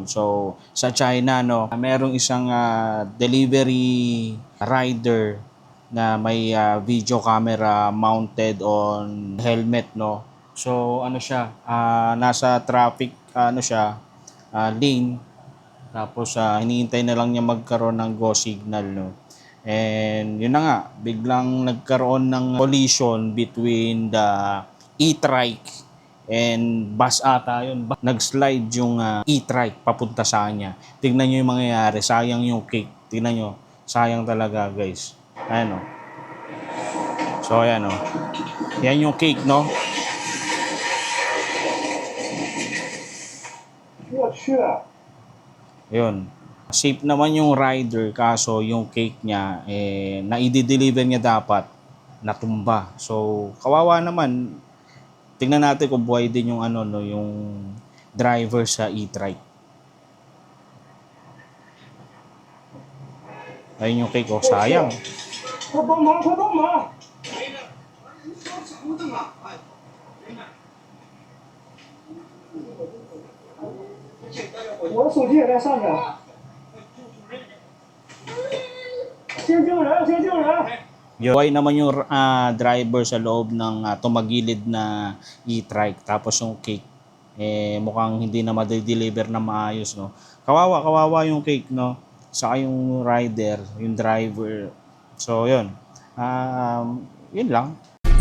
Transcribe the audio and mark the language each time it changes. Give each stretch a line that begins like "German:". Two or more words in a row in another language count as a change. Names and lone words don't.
Filipino: So, sa China, no, merong isang
English: delivery rider
Filipino: na may
English: video camera mounted on helmet,
Filipino: no. So, ano siya, nasa traffic, lane. Tapos, hinihintay na lang niya magkaroon ng
English: go signal,
Filipino: no. And yun na nga, biglang nagkaroon ng
English: collision between the e-trike and bus
Filipino: ata yun. Nag-slide yung e-trike papunta sa kanya. Tignan nyo yung mangyayari. Sayang yung cake. Tignan nyo. Sayang talaga, guys. Ayan o. So, ayan o. Yan yung cake, no? Yun. Safe naman yung rider, kaso yung cake niya, na i-deliver niya dapat, natumba. So, kawawa naman. Tingnan natin kung buhay din yung yung driver sa e-trike. Ayun yung cake, oh, sayang.
Chinese: 快帮忙，快帮忙！我的手机也在上面。先救人，先救人！
Filipino: Buhay naman yung driver sa loob ng tumagilid na e-trike. Tapos yung cake, mukhang hindi na ma-deliver na maayos, no? Kawawa yung cake, no? Saka yung rider, yung driver. So, yun. Yun lang.